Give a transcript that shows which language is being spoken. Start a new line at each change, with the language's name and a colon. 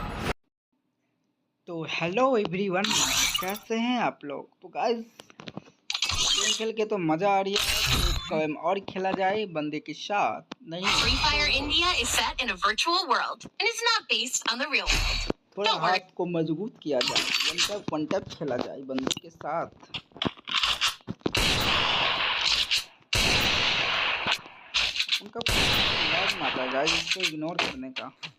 Hindi: तो hello everyone, कैसे हैं आप लोग। तो गाइस गेम खेल के तो मज़ा आ रही है, तो गेम और खेला जाए बंदे के साथ। नहीं
English: Free Fire India is set in a virtual world and is not based on the real world.
Hindi: थोड़ा हाथ को मजबूत किया जाए, वन टैप खेला जाए बंदे के साथ। उनका लाज माता गाइस, इसको इग्नोर करने का।